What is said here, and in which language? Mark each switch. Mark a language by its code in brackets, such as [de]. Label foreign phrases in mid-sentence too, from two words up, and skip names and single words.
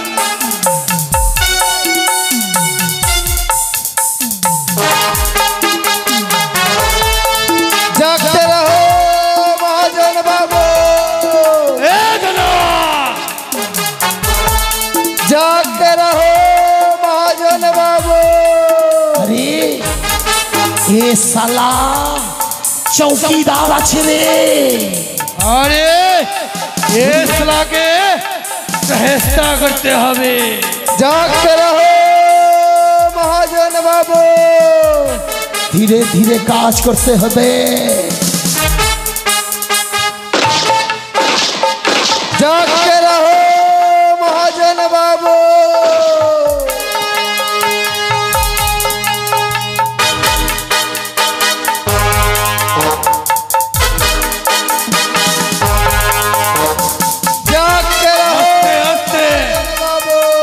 [hi] जागते रहो महाजन बाबू, जागते रहो महाजन बाबू। अरे ये साला चौकीदार [bn] আছে রে। আরে এই শালাকে চেষ্টা করতে হবে। [hi] जागते रहो महाजन बाबू। [bn] ধীরে ধীরে কাজ করতে হবে। [hi] जागते रहो महाजन बाबू। जागते रहो बाबू।